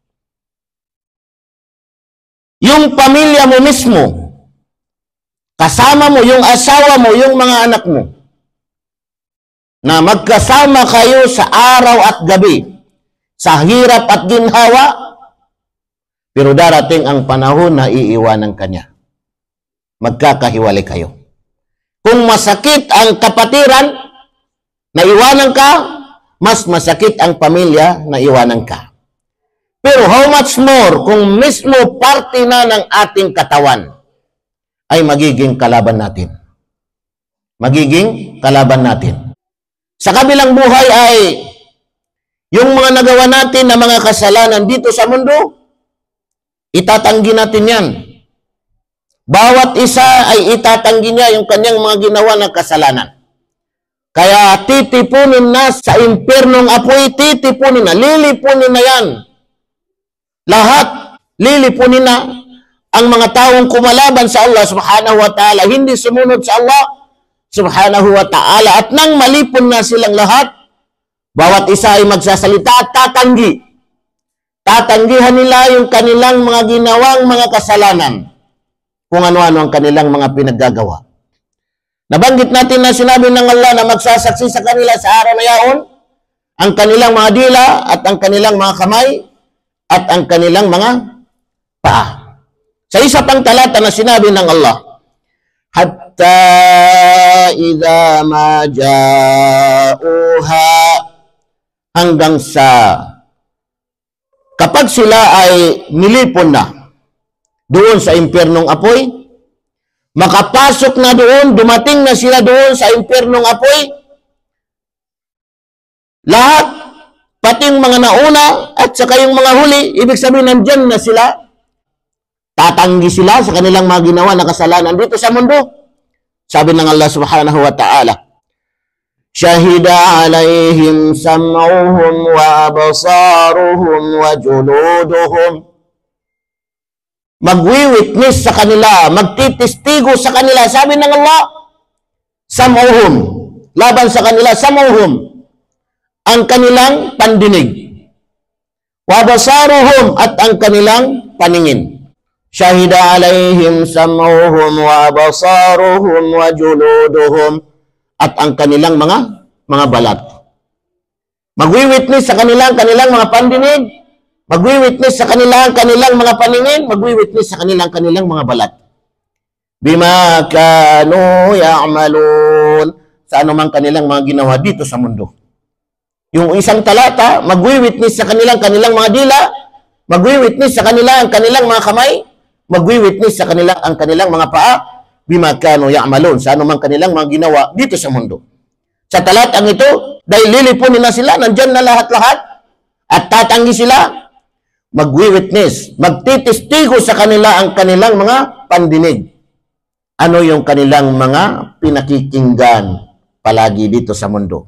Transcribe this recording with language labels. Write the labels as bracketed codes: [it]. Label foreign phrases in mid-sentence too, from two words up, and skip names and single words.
[tl] Yung pamilya mo mismo, kasama mo, yung asawa mo, yung mga anak mo, na magkasama kayo sa araw at gabi, sa hirap at ginhawa, pero darating ang panahon na iiwanan kanya. Magkakahiwalay kayo. Kung masakit ang kapatiran, na iwanan ka, mas masakit ang pamilya na iwanan ka. Pero [en] how much more [tl] kung mismo parte na ng ating katawan ay magiging kalaban natin. Magiging kalaban natin. Sa kabilang buhay ay yung mga nagawa natin na mga kasalanan dito sa mundo, itatanggi natin yan. Bawat isa ay itatanggi niya yung kanyang mga ginawa na kasalanan. Kaya titipunin na sa impernong apoy, titipunin na, lilipunin na yan. Lahat, lilipunin na ang mga taong kumalaban sa Allah [ar] سبحانه وتعالى, [tl] hindi sumunod sa Allah [ar] سبحانه وتعالى. [tl] At nang malipon na silang lahat, bawat isa ay magsasalita at tatanggi. Tatanggihan nila yung kanilang mga ginawang mga kasalanan, kung ano-ano ang kanilang mga pinaggagawa. Nabanggit natin na sinabi ng Allah na magsasaksi sa kanila sa araw na yaon, ang kanilang mga dila at ang kanilang mga kamay at ang kanilang mga paa. Sa isa pang talata na sinabi ng Allah, [ar] حتى إذا ما جاءوها, [tl] hanggang sa kapag sila ay nilipon na doon sa impyernong apoy, makapasok na doon, dumating na sila doon sa impyernong apoy, lahat, pating mga nauna at saka yung mga huli, ibig sabihin nandyan na sila, Tatanggi sila sa kanilang mga ginawa na kasalanan dito sa mundo. Sabi ng Allah [ar] سبحانه وتعالى, شهد عليهم سمعهم وأبصارهم وجلودهم. [tl] Magwi-witness sa kanila, magtitistigo sa kanila. Sabi ng Allah, sam'uhum, laban sa kanila, sam'uhum, ang kanilang pandinig. [ar] وأبصارهم, [tl] at ang kanilang paningin. [ar] شهد عليهم سمعهم وأبصارهم وجلودهم, [tl] at ang kanilang mga balat. Magwi-witness sa kanilang mga pandinig, magwi-witness sa kanilang mga paningin, magwi-witness sa kanilang mga balat. [ar] بما كانوا يعملون, [tl] sa anumang kanilang mga ginawa dito sa mundo. Yung isang talata, magwi-witness sa kanilang mga dila, magwi-witness sa kanilang mga kamay, magwi-witness sa kanilang mga paa, [ar] بما كانوا يعملون, [tl] sa anumang kanilang mga ginawa dito sa mundo. Sa talatang ito, dahil lilipunin na sila, nandyan na lahat-lahat, at tatanggi sila, magwi-witness, magtitistigo sa kanila ang kanilang mga pandinig. Ano yung kanilang mga pinakikinggan palagi dito sa mundo?